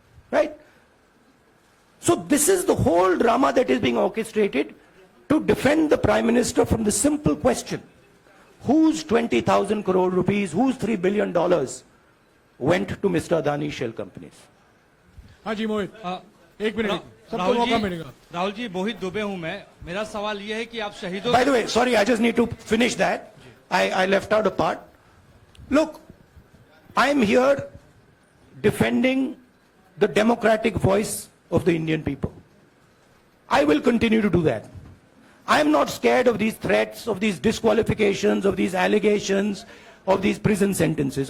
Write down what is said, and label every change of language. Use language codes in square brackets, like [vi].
[en] Right? So this is the whole drama that is being orchestrated to defend the Prime Minister from the simple question, whose 20,000 crore rupees, whose $3 billion went to Mr. Adani shell companies? [hi] हाँ जी मोहित, एक minute सबको मौका मिलेगा. राहुल जी, मोहित दुबे हूं मैं. मेरा सवाल यह है कि आप शहीदों. [en] By the way, sorry, I just need to finish that. I left out a part. Look, I'm here defending the democratic voice of the Indian people. I will continue to do that. I'm not scared of these threats, of these disqualifications, of these allegations, of these prison sentences.